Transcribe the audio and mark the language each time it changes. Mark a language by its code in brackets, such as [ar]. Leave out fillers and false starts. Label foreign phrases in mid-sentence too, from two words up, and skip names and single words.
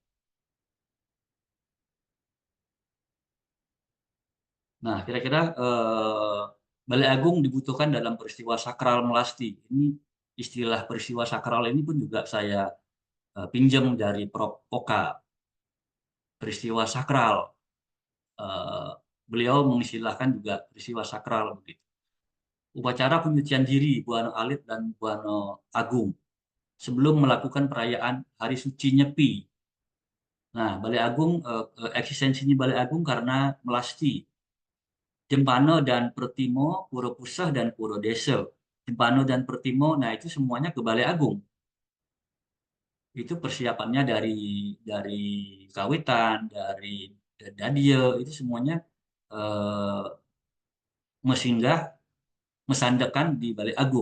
[id] Nah, kira-kira Balai Agung dibutuhkan dalam peristiwa sakral melasti. Ini istilah peristiwa sakral ini pun juga saya pinjam dari Prof. Oka. Peristiwa sakral. Beliau mengistilahkan juga peristiwa sakral begitu. Upacara penyucian diri Buana Alit dan Buana Agung sebelum melakukan perayaan Hari Suci Nyepi. Nah, Balai Agung eksistensinya Balai Agung karena melasti. Jempana dan Pertimo, Puro Pusah dan Puro Desa. Jempana dan Pertimo, nah itu semuanya ke Balai Agung. Itu persiapannya dari kawitan, dari dadia, itu semuanya [ban] mesinggah, mesandakan [id] di Balai Agung.